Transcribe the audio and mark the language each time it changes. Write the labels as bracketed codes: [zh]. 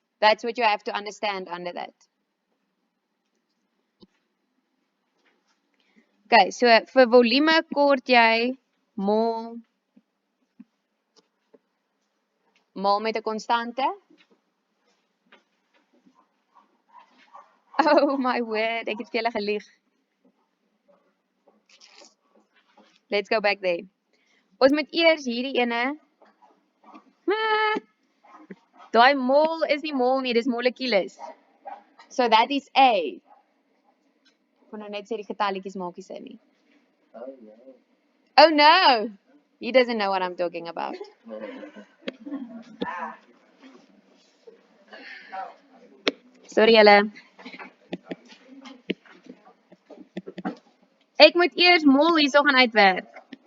[en] That's what you have to understand under that. [af] Okay, so vir volume kort jy mol met 'n konstante. [en] Oh my word, [af] ek het vir julle gelieg. [en] Let's go back there. [af] Ons moet eers hierdie ene. Daai mol is nie mol nie, dis molekules. [en] So that is A. [af] Ek kon nou net sê die getalletjies maak nie sin nie. [en] Oh no. Oh no! He doesn't know what I'm talking about. [af] Sorry julle. Ek moet eers mol hierso gaan uitwerk.